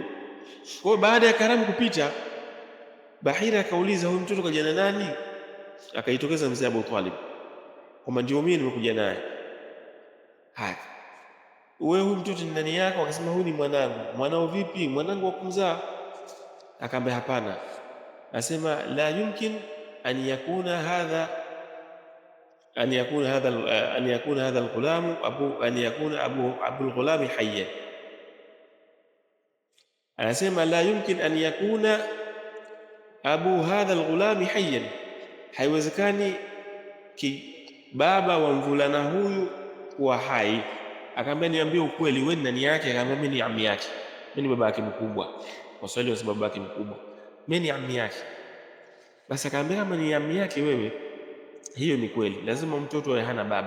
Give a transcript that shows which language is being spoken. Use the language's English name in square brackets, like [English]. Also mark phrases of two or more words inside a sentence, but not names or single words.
[Swahili] Kwa baada ya karamu kupita, Bahira akauliza huyu mtoto kaja na nani? Akaitokeza mzee Abu Talib kwamba ndio mimi nimekuja naye. Haya, wewe huyu mtoto ni nani yako? Akasema huyu ni mwanangu. Mwanao vipi? Mwanangu wa kumzaa. Akaambia hapana. [Arabic] Asema لا يمكن أن يكون هذا الغلام أبو الغلام حيا. [Swahili] Anasema [Arabic] لا يمكن أن يكون أبو هذا الغلام حيا, [Swahili] haiwezekani baba wa mvulana huyu kuwa hai. Akaambia niambie ukweli, wewe ni nani yake? Akaambia mimi ni ammi yake, mimi ni baba yake mkubwa. Waswahili wasema baba yake mkubwa, mimi ni ammi yake. Basi akaambia kama ni ammi yake wewe, hiyo ni kweli, lazima mtoto awe hana baba.